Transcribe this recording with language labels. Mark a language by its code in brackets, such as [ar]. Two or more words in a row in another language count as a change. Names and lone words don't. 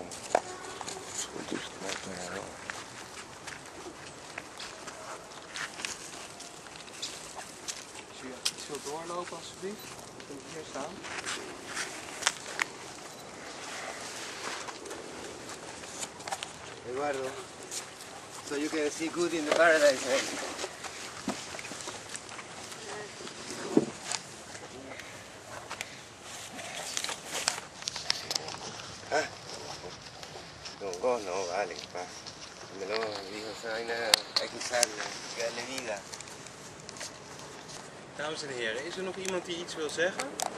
[nl] Zo dicht blijft hij wel. Als je iets wilt doorlopen alsjeblieft, dan moet je hier staan. [en] Eduardo, so you can see good in the paradise, eh? [es] No, vale, pasa. Me lo dijo esa vaina, hay que usarla, hay que darle vida. [nl] Dames en heren, is er nog iemand die iets wil zeggen?